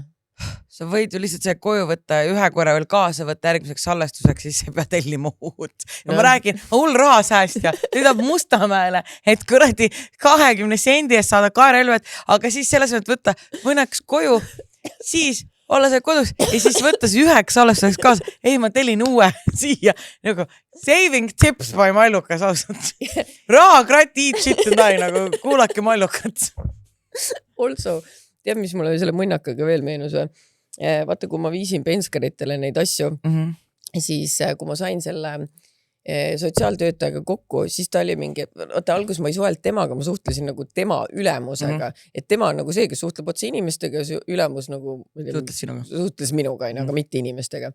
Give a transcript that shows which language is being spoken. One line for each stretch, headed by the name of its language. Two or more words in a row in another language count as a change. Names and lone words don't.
Estonian: Sa võid ju lihtsalt see koju võtta ja ühe korra veel kaasa võtta järgmiseks salvestuseks, siis ei pea tellima uut. Ja ma räägin, hull rahasäästja, nüüd Mustamäele, et kuradi 20 sendi eest saada kaeraelvet, aga siis selles mõttes võtta mõneks koju, siis olla see kodus ja siis võtta see 9 salvestuseks kaasa. Ei, ma tellin uue siia. Nagu
English: saving tips by Mallukas
Estonian: ausalt.
English: Rahakratti eat shit and I,
Estonian: nagu kuulake Mallukat. Also, tead, mis mulle selle mõnnakaga veel meenus või? Vaata, kui ma viisin penskaritele neid asju, siis kui ma sain selle sotsiaaltöötajaga kokku, siis ta oli mingi, vaata, alguses ma ei suhelt temaga, ma suhtlesin nagu tema ülemusega, et tema on nagu see, kes suhtleb otse inimestega ja ülemus nagu suhtles minuga, aga mitte inimestega.